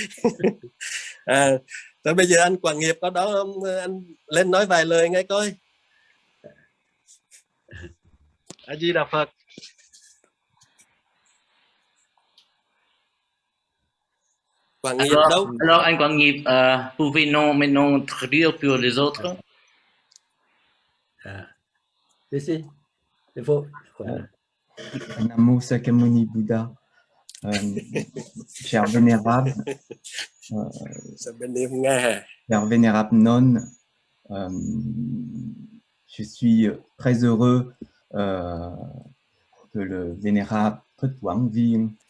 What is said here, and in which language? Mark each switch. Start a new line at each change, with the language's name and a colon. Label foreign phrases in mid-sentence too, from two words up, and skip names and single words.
Vietnamese: Rồi bây giờ anh Quảng Nghiệp có đó không? Anh lên nói vài lời nghe coi. A Di Đà Phật. Quảng Nghiệp đâu? Alors, anh Quảng Nghiệp,
French: pouvez-nous maintenant traduire pour les autres? Si. Il faut. Namo Sakyamuni Bouddha, cher vénérable, Père Vénérable Non, je suis très heureux que le Vénérable Phất Quảng Viên